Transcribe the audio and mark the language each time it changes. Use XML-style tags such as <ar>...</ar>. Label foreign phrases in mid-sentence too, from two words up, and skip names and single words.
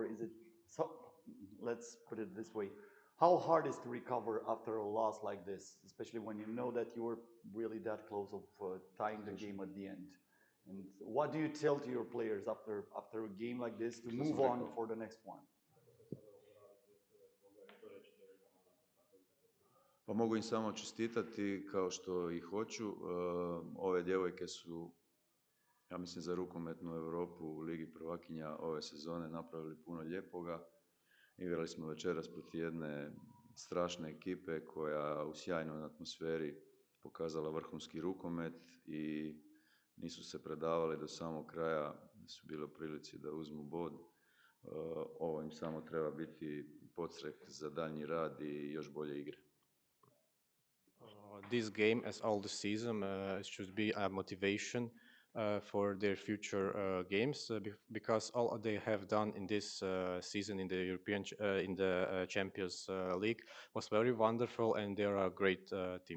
<en>Is it so? Let's put it this way. How hard is to recover after a loss like this, especially when you know that you were really that close of tying the game at the end? And what do you tell to your players after a game like this to move on for the next one?</en> <hr>Pa mogu im samo čestitati kao što i hoću. Ove djevojke su, ja mislim, za rukometnu Europu u Ligi prvakinja ove sezone napravili puno lijepoga. Igrali smo večeras protiv jedne strašne ekipe koja u sjajnoj atmosferi pokazala vrhunski rukomet i nisu se predavali do samog kraja, su bili u prilici da uzmu bod. Ovo im samo treba biti podstreh za daljnji rad i još bolje igre.</hr> <en>This game, as all the season, should be a motivation for their future games because all they have done in this season in the European Champions League was very wonderful, and they are a great team.</en>